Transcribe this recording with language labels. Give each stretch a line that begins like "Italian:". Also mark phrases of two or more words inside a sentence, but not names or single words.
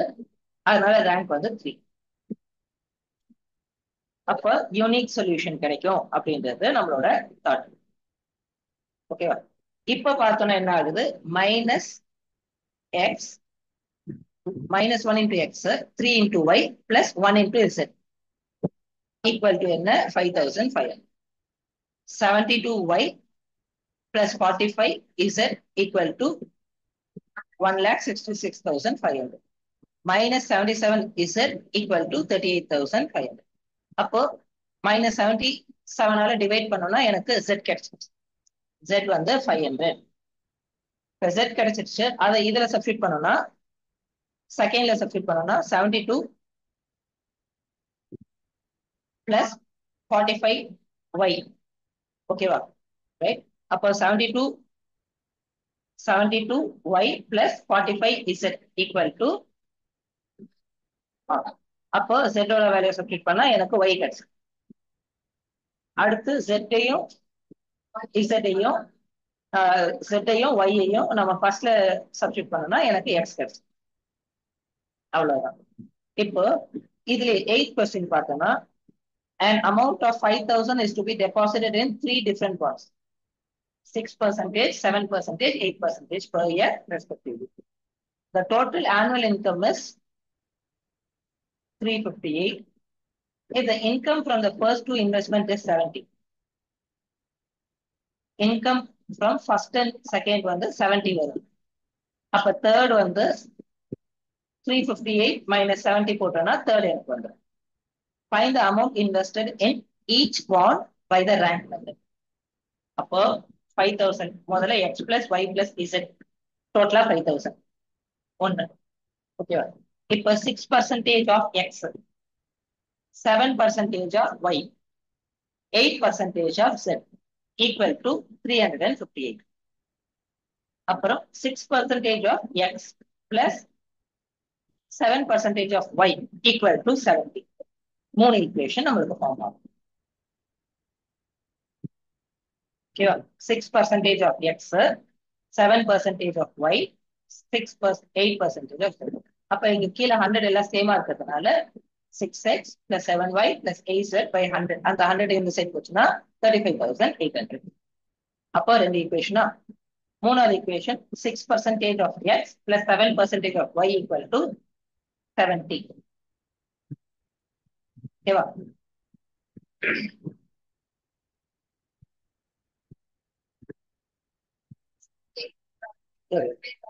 Tamil: அதனால ரேங்க் வந்து 3. அப்ப
English: unique solution
Tamil: கிடைக்கும் அப்படின்றது நம்மளோட தாட். ஓகேவா? இப்ப பார்த்தோம்னா என்ன ஆகுது?
English: minus x minus 1 into x, 3 into y plus 1 into z equal to என்ன? 5,500. 72y plus 45z equal to 1,66,500. Minus 77z equal to 38,500.
Tamil: அப்போ minus 77 ஆல டிவைட் பண்ணோம்னா எனக்கு z கிடைச்சிருச்சு. z வந்து 500. இப்போ z கிடைச்சிருச்சு. அதை இதுல சப்ஸ்டிட் பண்ணோம்னா செகண்ட்ல சப்ஸ்டிட் பண்ணோம்னா 72 plus 45y. ஓகேவா? ரைட். அப்போ
English: 72y plus 45z equal to
Tamil: அப்போ z ஓட வேல்யூ சப்ஸ்டிட் பண்ணா எனக்கு y கிடைச்சு. அடுத்து z-ஐயும் z-ஐயும் z-ஐயும் y-ஐயும் நம்ம ஃபர்ஸ்ட்ல சப்ஸ்டிட் பண்ணோம்னா எனக்கு x கிடைச்சு. அவ்வளவுதான். இப்போ இதுல
English: 8th question பார்த்தோம்னா an amount of 5,000 is to be deposited in 3 different bonds. 6%, 7%, 8% per year respectively. The total annual income is 358. If the income from the first two investment is 70. Income from first and second
Tamil: வந்து 70 வரும். அப்ப third வந்து 358 minus 70 போட்டோம்னா third எனக்கு வந்துடும்.
English: Find the amount invested in each bond by the rank method.
Tamil: அப்போ 5,000 முதல்ல
English: x plus y plus z
Tamil: டோட்டலா 5,000 ஒன்னு. ஓகேவா? இப்போ
English: 6% of x, 7% of y, 8% of z equal to 358. அப்புறம் 6% of x plus 7% of y equal to 70.
Tamil: மூணு ஈக்குவேஷன் நம்மளுக்கு ஃபார்ம் ஆகும்.
English: ஓகேவா? 6% of x, 7% of y, 8% of z.
Tamil: அப்ப இங்க கீழே 100 எல்லாம் சேமா இருக்கிறதுனால
English: 6x plus 7y plus 8z by 100.
Tamil: அந்த 100 இந்த சைடு போச்சுன்னா 35,800. அப்போ ரெண்டு ஈக்குவேஷனா? மூணாவது ஈக்குவேஷன்
English: 6% of x plus 7% of y equal to 70.
Tamil: ஓகேவா? Good.